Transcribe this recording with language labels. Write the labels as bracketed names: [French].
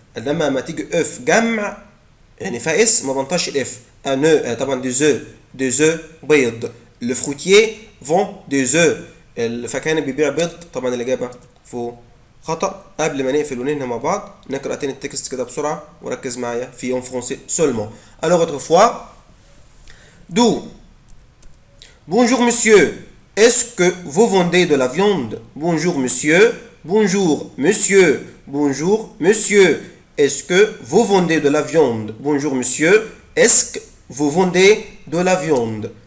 [Arabic] إنما ما تيجي œuf جمع يعني فيها اسم ما بنطقش الاف. [French] un œuf طبعا des œufs. des œufs بيض. Le fruitier vend des œufs. [Arabic] الفكهاني بيبيع بيض. طبعا الإجابة فوق خطأ. قبل ما نقفل وننهي مع بعض نقرأ تاني التكست كده بسرعة وركز معايا في [French] en français seulement. Alors autrefois, d'où? Bonjour monsieur, est-ce que vous vendez de la viande? Bonjour monsieur, bonjour monsieur, bonjour monsieur, est-ce que vous vendez de la viande? Bonjour monsieur, est-ce que vous vendez de la viande?